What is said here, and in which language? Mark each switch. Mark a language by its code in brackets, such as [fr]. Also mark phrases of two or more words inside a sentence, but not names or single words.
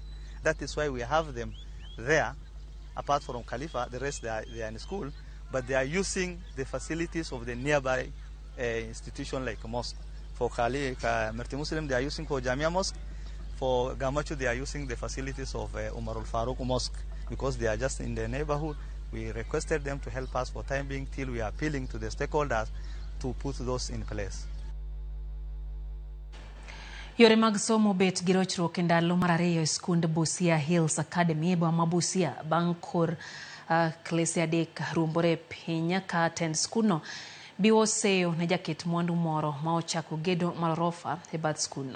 [en] That is why we have them there. Apart from Khalifa, the rest they are in school, but they are using the facilities of the nearby institution like a mosque. For Merti Muslim, they are using for Jamia Mosque. For Gamacho, they are using the facilities of Umar al-Faruq Mosque because they are just in the neighborhood. We requested them to help us for time being till we are appealing to the stakeholders to put those in place. [luo] Yore mag somo bet gi rochruok e ndalo mar ariyo e skund Busia Hills Academy e boma Busia bang' kor klese adek ruombore e piny ka attend skundno biwo seyo ne jaket mwandu moro ma ochako gedo mar rofa e bath skundno.